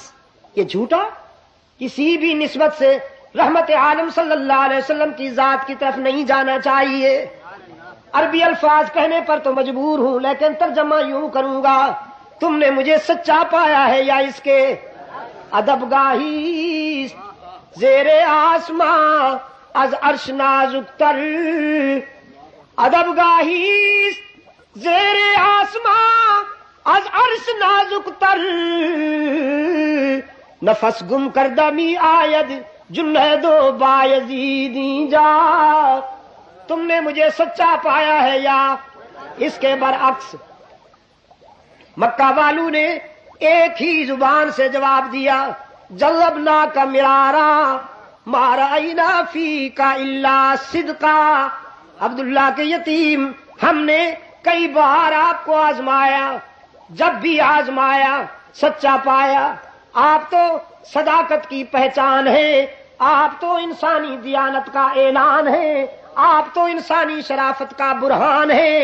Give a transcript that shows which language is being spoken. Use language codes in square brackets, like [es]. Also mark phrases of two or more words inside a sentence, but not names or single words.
[ur] یہ جھوٹا کسی بھی نسبت سے رحمت عالم [ar] صلی اللہ علیہ وسلم [ur] کی ذات کی طرف نہیں جانا چاہیے. عربی الفاظ کہنے پر تو مجبور ہوں، لیکن ترجمہ یوں کروں گا تم نے مجھے سچا پایا ہے یا اس کے؟ [fa] ادب گاہی زیر آسماں از عرش نازک تر، ادب گاہی زیر آسماں از عرش نازک تر، نفس گم کردہ می آید جنید و بایزیدی جا. [ur] تم نے مجھے سچا پایا ہے یا اس کے برعکس؟ مکہ والوں نے ایک ہی زبان سے جواب دیا [ar] جلبنا کا مرارا ما رأینا فیکا الا صدقا. [ur] عبداللہ کے یتیم، ہم نے کئی بار آپ کو آزمایا، جب بھی آزمایا سچا پایا. آپ تو صداقت کی پہچان ہے، آپ تو انسانی دیانت کا اعلان ہے، آپ تو انسانی شرافت کا برہان ہے.